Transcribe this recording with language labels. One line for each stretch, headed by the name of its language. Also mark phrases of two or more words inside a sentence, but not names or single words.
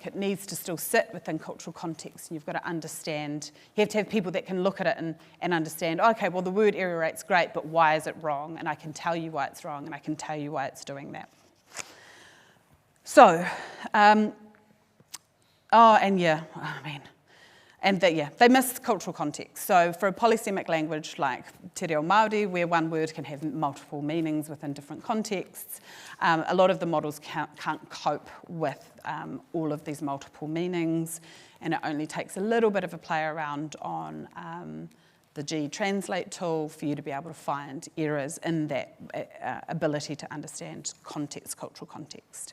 English: It needs to still sit within cultural context, and you've got to understand, you have to have people that can look at it and understand, okay, well, the word error rate's great, but why is it wrong? And I can tell you why it's wrong, and I can tell you why it's doing that. So, they miss cultural context. So for a polysemic language like
Māori: te reo Māori,
English: where one word can have multiple meanings within different contexts, a lot of the models can't cope with all of these multiple meanings, and it only takes a little bit of a play around on the G-Translate tool for you to be able to find errors in that ability to understand context, cultural context.